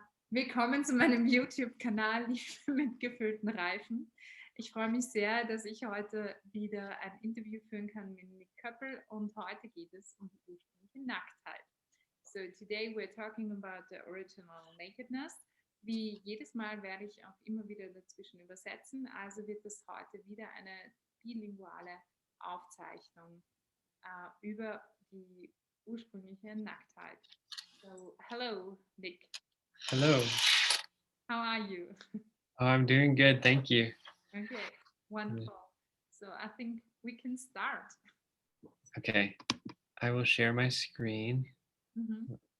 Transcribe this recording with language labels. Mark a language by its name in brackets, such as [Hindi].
[German] Willkommen zu meinem YouTube-Kanal Liebe mit gefüllten Reifen. Ich freue mich sehr, dass ich heute wieder ein Interview führen kann mit Nick Köppel und heute geht es um die ursprüngliche Nacktheit. [English] So today we're talking about the original nakedness. [German] Wie jedes Mal werde ich auch immer wieder dazwischen übersetzen, also wird es heute wieder eine bilinguale Aufzeichnung über die ursprüngliche Nacktheit. [English] So, hello, Nick. Hello. How are you? Oh, I'm doing good, thank you. Okay, wonderful. So I think we can start. Okay, I will share my screen. Mhm.